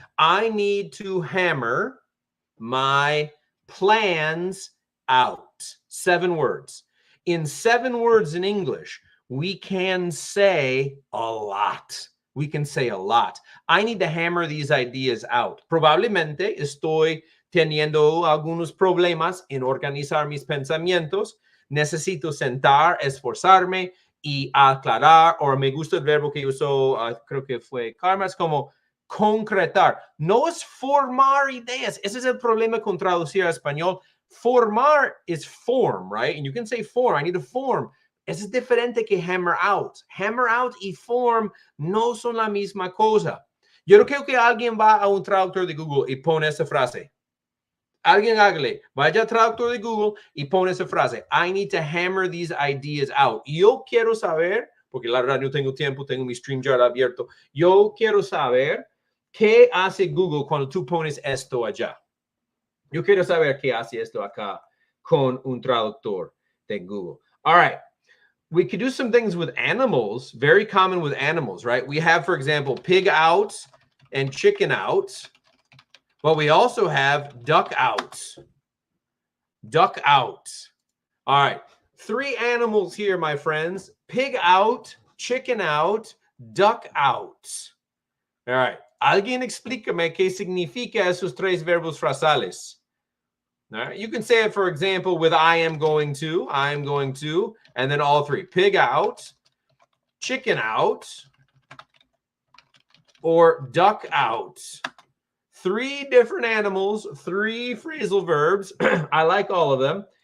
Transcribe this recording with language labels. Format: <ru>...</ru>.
<en>I need to hammer my plans out. 7 words. In 7 words in English, we can say a lot. We can say a lot. I need to hammer these ideas out.</en> <es>Probablemente estoy teniendo algunos problemas en organizar mis pensamientos. Necesito sentar, esforzarme y aclarar, o me gusta el verbo que usó, creo que fue Karma, es como concretar. No es formar ideas. Ese es el problema con traducir a español.</es> <en>Formar is form, right? And you can say form. I need to form.</en> <es>Eso es diferente que hammer out. Hammer out y form no son la misma cosa. Yo no creo que alguien va a un traductor de Google y pone esa frase. Alguien hágale, vaya al traductor de Google y pone esa frase. I need to hammer these ideas out. Yo quiero saber, porque la verdad no tengo tiempo, tengo mi StreamYard abierto. Yo quiero saber qué hace Google cuando tú pones esto allá. Yo quiero saber qué hace esto acá con un traductor de Google.</es> <en>All right. We could do some things with animals, very common with animals, right? We have, for example, pig out and chicken out, but we also have duck out. Duck out. All right. 3 animals here, my friends. Pig out, chicken out, duck out. All right.</en> <es>Alguien explícame qué significa esos 3 verbos frasales.</es> <en>All right. You can say it, for example, with I am going to, and then all 3. Pig out, chicken out, or duck out. 3 different animals, 3 phrasal verbs. I like all of them.</en>